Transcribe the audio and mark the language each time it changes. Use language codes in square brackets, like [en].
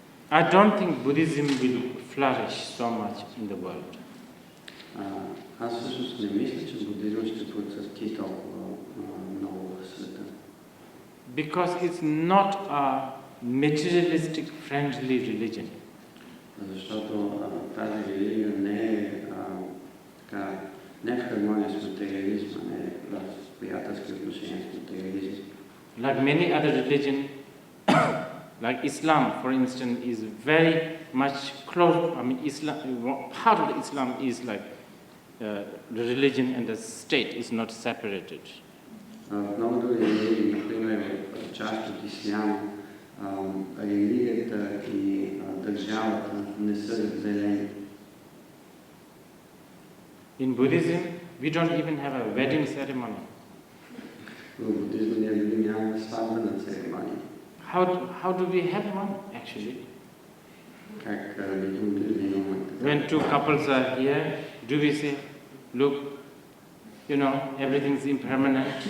[en] I don't think Buddhism will flourish so much in the world. [bg] Аз всъщност не мисля, че буддизмът ще процъфти толкова много в света. [en] Because it's not a materialistic friendly religion. [bg] Защото тази религия не е в хармония с материализма, не е в приятелски отношения с материализма. [en] Like many other religions, like Islam, for instance, is very much close. I mean, part of Islam is like the religion and the state is not separated. [bg] Много други религии, например, част от ислям, религията и държавата не са разделени. [en] In Buddhism, we don't even have a wedding ceremony. [bg] В буддизма ние дори нямаме сватбена церемония. [en] How do we have one, actually? [bg] Как бихме да имаме така? [en] When two couples are here, do we say, look, everything's impermanent?